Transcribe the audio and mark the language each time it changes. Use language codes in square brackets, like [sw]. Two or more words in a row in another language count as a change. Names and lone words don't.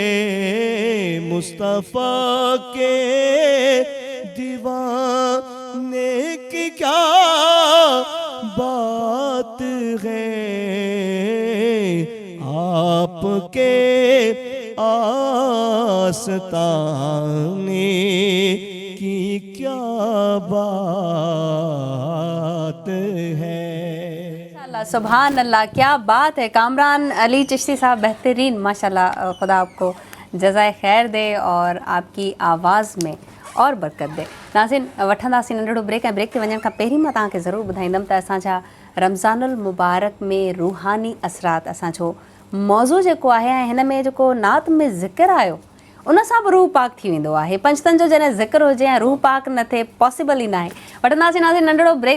[ur] مصطفیٰ کے دیوانے کی کیا بات ہے آپ کے آستانے کی کیا بات ہے سبحان اللہ کیا بات ہے کامران علی چشتی صاحب بہترین ماشاءاللہ خدا آپ کو جزائے خیر دے اور آپ کی آواز میں اور برکت دے [sd] ناظرین وٹھنداسیں नंढड़ो ब्रेक ऐं ब्रेक ते वञण खां पहिरीं मां तव्हांखे ज़रूरु ॿुधाईंदमि त असांजा रमज़ानुल मुबारक में रूहानी असरात असांजो मौज़ू जेको आहे ऐं हिन में जेको नात में ज़िक्र आयो उन सां बि रूह पाक थी वेंदो आहे पंचतन जो जॾहिं ज़िक्र हुजे ऐं रूह पाक न थिए पॉसिबल ई न आहे वठंदासीं नाज़रीन नंढड़ो ब्रेक